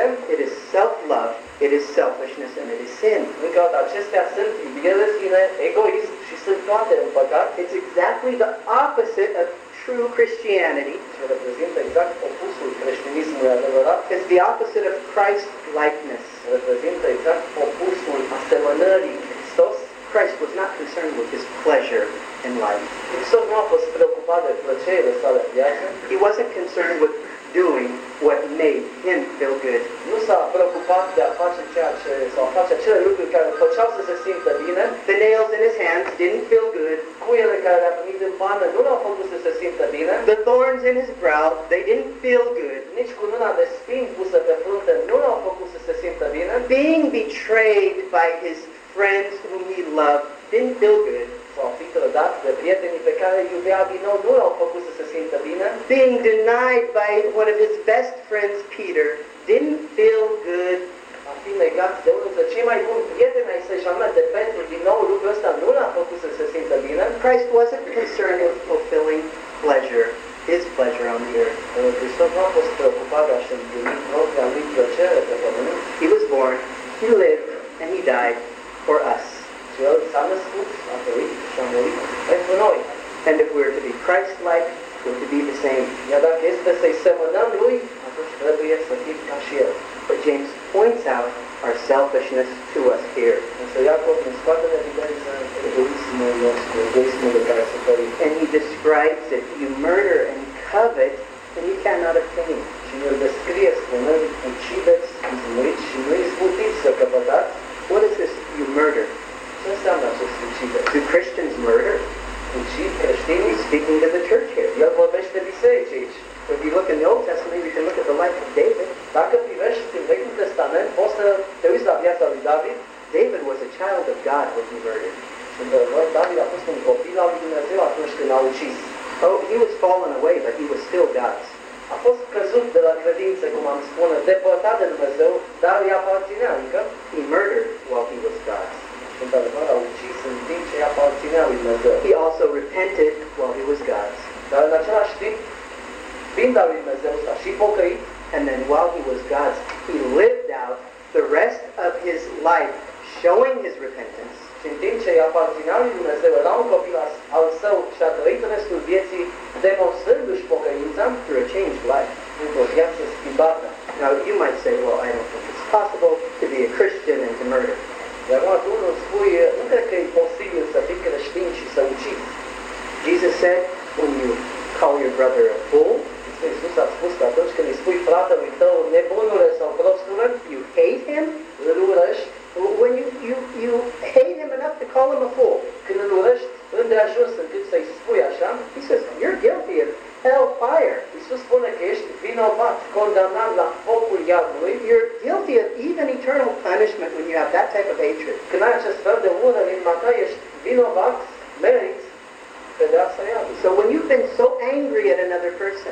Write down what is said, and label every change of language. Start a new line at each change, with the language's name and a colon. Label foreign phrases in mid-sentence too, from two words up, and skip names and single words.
English: It is self-love, it is selfishness, and it is sin.
Romanian: încă o dată, acestea sunt iubire de sine, egoism și sunt toate în păcat.
English: It's exactly the opposite of true Christianity.
Romanian: Și reprezintă exact opusul creștinismului adevărat.
English: It's the opposite of Christ-likeness.
Romanian: Reprezintă exact opusul asemănării Hristos.
English: Christ was not concerned with his pleasure in life.
Romanian: Hristos nu a fost preocupat de plăcerile sale în viață.
English: He wasn't concerned with doing what made him feel good.
Romanian: Nu s-a preocupat de a face sau a face acele lucruri care îl făceau să se simtă bine.
English: The nails in his hands didn't feel good.
Romanian: Cuiele care le-a primit în pană nu l-au făcut să se simtă bine.
English: The thorns in his brow, they didn't feel good.
Romanian: Nici cu luna de spini pusă pe frunte nu l-au făcut să se simtă bine.
English: Being betrayed by his friends whom he loved didn't feel good.
Romanian: Sau fi trădat de prietenii pe care îi iubea din nou nu l-au făcut să se simtă bine.
English: Being denied by one of his best friends, Peter, didn't feel good.
Romanian: A fi negat de unul dintre cei mai buni prieteni ai săi, și anume de Petru, din nou lucrul ăsta nu l-a făcut să se simtă bine.
English: Christ wasn't concerned with fulfilling pleasure, his pleasure on the earth.
Romanian: Hristos nu a fost preocupat de a-și împlini propria lui plăcere pe pământ.
English: He was born, he lived, and he died for us.
Romanian: Și El s-a născut, a trăit și a murit pentru noi.
English: And if we're to be Christ-like, we're to be the same.
Romanian: Iar dacă este să-i semănăm lui, atunci trebuie să fim ca și El.
English: But James points out our selfishness to us here.
Romanian: Însă Iacov ne scoate în evidență egoismul nostru, egoismul de care suferim.
English: And he describes it. You murder and covet, and you cannot obtain.
Romanian: Și El descrie spunând: ucideți, izmuriți și nu izbutiți să căpătați.
English: What is this, you murder?
Romanian: Ce înseamnă acest ucide?
English: Do Christians murder?
Romanian: Ucid creștinii?
English: He's speaking to the church here.
Romanian: El vorbește biserici aici.
English: If you look in the Old Testament, you can look at the life of David.
Romanian: Dacă privești în Vechiul Testament, poți să te uiți la viața lui David.
English: David was a child of God when he murdered.
Romanian: Și într-adevăr, David a fost un copil al lui Dumnezeu atunci când a ucis.
English: Oh, he was fallen away, but he was still God's.
Romanian: A fost căzut de la credință, cum am spune, depărtat de Dumnezeu, dar îi aparținea încă.
English: He murdered while he was God's.
Romanian: Și într-adevăr a ucis în timp ce îi aparținea lui Dumnezeu.
English: He also repented while he was God's.
Romanian: Dar în același timp, fiind al lui Dumnezeu, s-a și pocăit.
English: And then while he was God's, he lived out the rest of his life showing his repentance.
Romanian: Și în timp ce îi aparținea lui Dumnezeu, era un copil al său și a trăit restul vieții demonstrându-și pocăința
English: Through a changed life.
Romanian: într-o viață schimbată.
English: Now, you might say, well, I don't think it's possible to be a Christian and to murder.
Romanian: Iar acum tu nu spui, nu cred că e posibil să fii creștin și să ucizi.
English: Jesus said, when you call your brother a fool,
Romanian: Iisus a spus că atunci când îi spui fratelui tău nebunule sau prostule,
English: you hate him.
Romanian: îl urăști.
English: When you hate him enough to call him a fool,
Romanian: Când îl urăști îndeajuns încât să-i spui așa,
English: he says, you're guilty of hellfire.
Romanian: Iisus spune că ești vinovat, condamnat la focul iadului.
English: You're guilty of even eternal punishment when you have that type of hatred.
Romanian: Când ai acest fel de ură în inima ta, ești vinovat, meriți pedeapsa iadului.
English: So when you've been so angry at another person